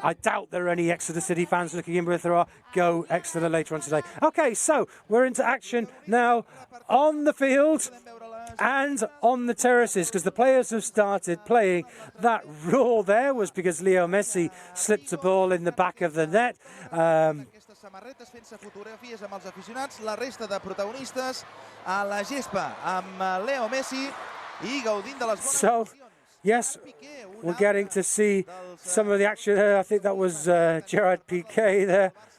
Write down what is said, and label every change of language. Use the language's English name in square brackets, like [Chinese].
[English] I doubt there are any Exeter City fans looking in, but if there are, go Exeter later on today. Okay, so we're into action now on the field and on the terraces because the players have started playing. That roar there was because Leo Messi slipped a ball in the back of the net. [Catalan] Samarretes fent-se fotografies amb els aficionats, la resta de protagonistes a la gespa amb Leo Messi i gaudint de les bones condicions. [English] Yes, we're getting to see some of the action here. I think that was Gerard Piqué there.